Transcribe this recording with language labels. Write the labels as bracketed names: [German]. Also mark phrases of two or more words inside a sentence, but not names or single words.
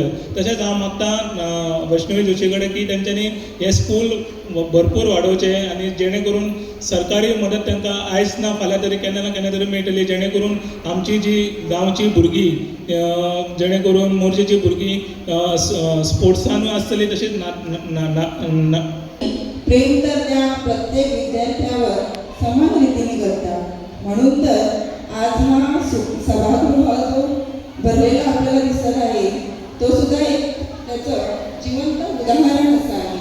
[Konkani] तशेंच हांव मागता वैष्णवी जोशी कडेन की तेंच्यांनी हें स्कूल भरपूर वाडोवचें आनी जेणे करून सरकारी मदत तांकां आयज ना फाल्यां तरी केन्ना ना केन्ना तरी मेळटली, जेणे करून आमची जी गांवची भुरगीं जेणे करून मोर्जेची भुरगीं स्पोर्ट्सानूय आसतली तशीच [Marathi] प्रेम तर त्या प्रत्येक विद्यार्थ्यावर समान रीतीने करतात. म्हणून तर आज हा सभागृह जो भरलेला आपल्याला दिसत आहे तो सुद्धा एक त्याचं जिवंत उदाहरण असं आहे.